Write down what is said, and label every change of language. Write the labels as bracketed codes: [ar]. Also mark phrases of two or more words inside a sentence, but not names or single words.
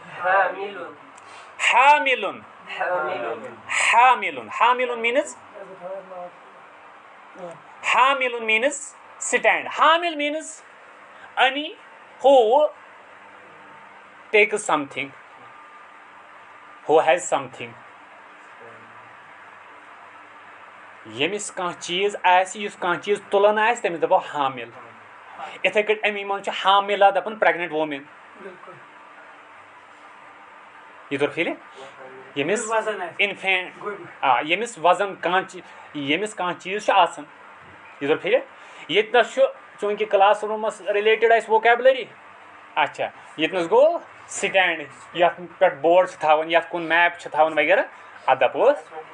[en] means stand hamil means any who takes something who has something [ks] ییٚمِس کانٛہہ چیٖز آسہِ یُس کانٛہہ چیٖز تُلان آسہِ تٔمِس دپو حامل یِتھٕے کٲٹھۍ امی منٛز چھُ حاملہ دپان [en] pregnant women [ks] یہِ توٚر فِکرِ ییٚمِس ییٚمِس وزن ییٚمِس کانٛہہ چیٖز چھُ آسان یہِ توٚر فِکرِ ییٚتنس چھُ چوٗنکہِ [en] class rooms related [ks] آسہِ ووکیبلری اچھا ییٚتنس گوٚو سٹینڈ یتھ پٮ۪ٹھ بورڈ چھِ تھاوان یتھ کُن میپ چھِ تھاوان وغیرہ اتھ دپو أسۍ